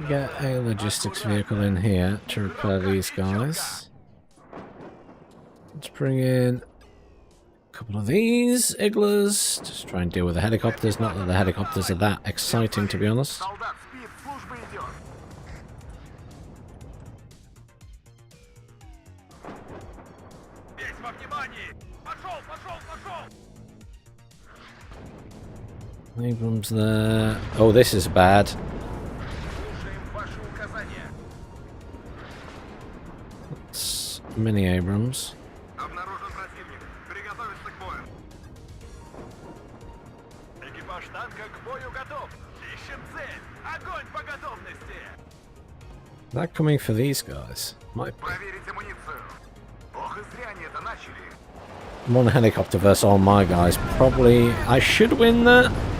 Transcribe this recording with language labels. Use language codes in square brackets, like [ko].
[en] Get a logistics vehicle in here to repair these guys. Let's bring in a couple of these igglers. Just try and deal with the helicopters. Not that the helicopters are that exciting, to be honest. [ru] Солдат спит, служба идет. Весь во внимании. Пошел, пошел, пошел. [en] Abrams there. Oh, this is bad. [ru] Слушаем ваши указания. [en] It's mini Abrams. [ru] Обнаружен противник. Приготовиться к бою. Экипаж танка к бою готов. Ищем цель. Огонь по готовности. [en] That coming for these guys? Might be. [ru] Проверить амуницию. Ох, и зря они это начали. [en] One helicopter versus all my guys. Probably I should win that.